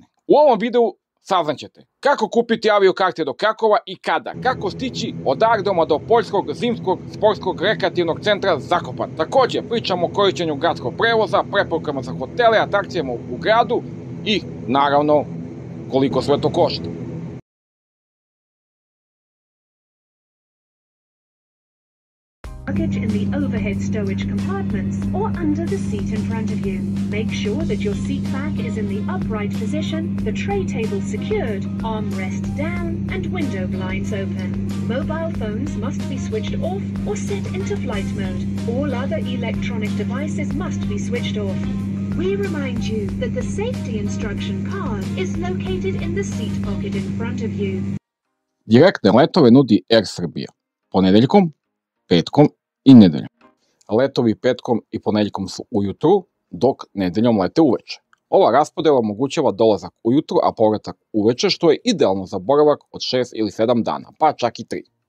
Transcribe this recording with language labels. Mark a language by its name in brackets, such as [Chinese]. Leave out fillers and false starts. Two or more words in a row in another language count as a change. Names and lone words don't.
[Serbian] U ovom videu saznaćete kako kupiti avio karte do Krakova i kada, kako stići od aerodroma do Poljskog zimskog sportskog rekreativnog centra Zakopane. Također pričamo o korišćenju gradskog prevoza, preporukama za hotele, atrakcijama u gradu i naravno koliko sve to košta. [English] Luggage in the overhead stowage compartments or under the seat in front of you. Make sure that your seat back is in the upright position, the tray table secured, armrest down, and window blinds open. Mobile phones must be switched off or set into flight mode. All other electronic devices must be switched off. We remind you that the safety instruction card is located in the seat pocket in front of you. [Serbian] Direktne letove nudi Air Srbija. Ponedeljkom, petkom i nedeljom. Letovi petkom i ponedeljkom su ujutru, dok nedeljom lete uveče. Ova raspodela omogućava dolazak ujutru, a povratak uveče, što je idealno za boravak od 6 ili 7 dana, pa čak i 3.